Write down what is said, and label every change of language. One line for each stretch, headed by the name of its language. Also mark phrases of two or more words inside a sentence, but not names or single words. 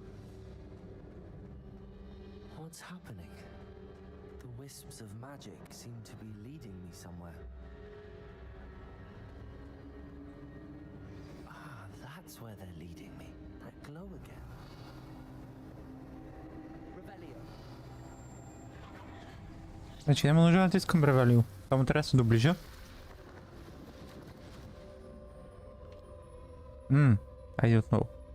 English: What's happening? The wisps of magic seem to be leading me somewhere. Ah, that's where they're leading me. That glow again. Revelio.
Bulgarian: Значи няма нужда да натискам ревелио. Само трябва да се доближа. Айде отново.